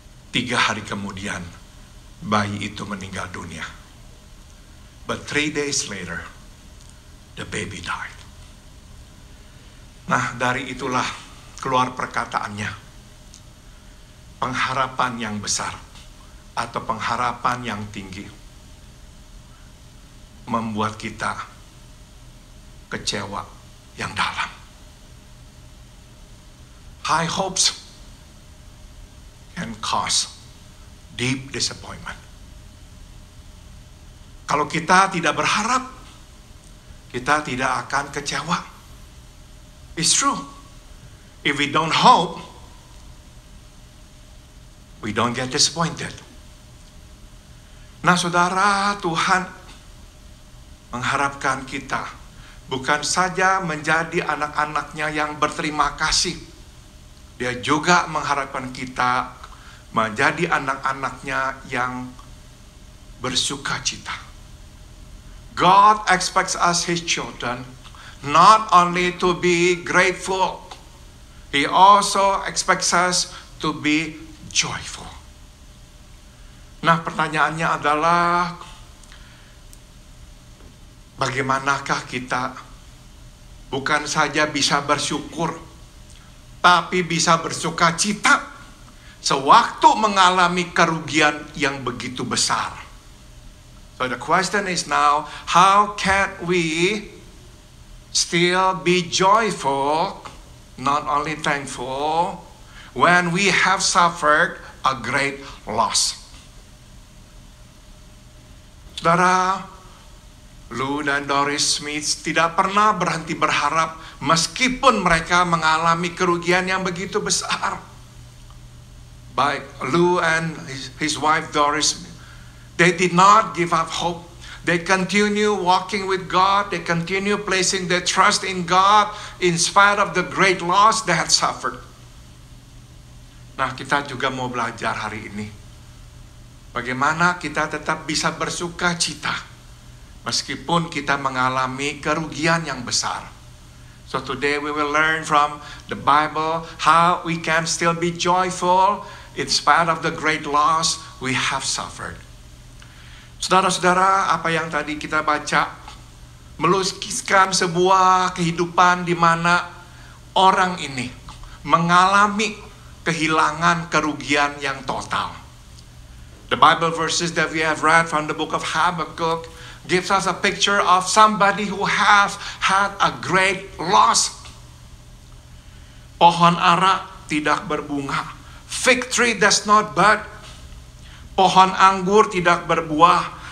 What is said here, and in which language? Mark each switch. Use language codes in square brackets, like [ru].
[id] Tiga hari kemudian, bayi itu meninggal dunia. [en] But 3 days later, the baby died. [id] Nah, dari itulah keluar perkataannya. Pengharapan yang besar atau pengharapan yang tinggi membuat kita kecewa yang dalam. [en] High hopes can cause deep disappointment. [id] Kalau kita tidak berharap, kita tidak akan kecewa. [en] It's true. If we don't hope, we don't get disappointed. [id] Nah, saudara, Tuhan mengharapkan kita bukan saja menjadi anak-anaknya yang berterima kasih. Dia juga mengharapkan kita menjadi anak-anaknya yang bersuka cita. [en] God expects us, His children, not only to be grateful, He also expects us to be joyful. [id] Nah, pertanyaannya adalah, bagaimanakah kita bukan saja bisa bersyukur, tapi bisa bersuka cita sewaktu mengalami kerugian yang begitu besar? [en] So the question is now, how can we still be joyful, not only thankful, when we have suffered a great loss? [id] Saudara, Lou dan Doris Smith tidak pernah berhenti berharap meskipun mereka mengalami kerugian yang begitu besar. [en] Baik Lou and his wife Doris, they did not give up hope. They continue walking with God. They continue placing their trust in God in spite of the great loss they had suffered. [id] Nah, kita juga mau belajar hari ini bagaimana kita tetap bisa bersuka cita meskipun kita mengalami kerugian yang besar. [en] So today we will learn from the Bible how we can still be joyful in spite of the great loss we have suffered. [id] Saudara-saudara, apa yang tadi kita baca melukiskan sebuah kehidupan di mana orang ini mengalami kehilangan kerugian yang total. [en] The Bible verses that we have read from the book of Habakkuk gives us a picture of somebody who has had a great loss. [id] Pohon ara tidak berbunga. [en] Fig tree does not bud. [id] Pohon anggur tidak berbuah.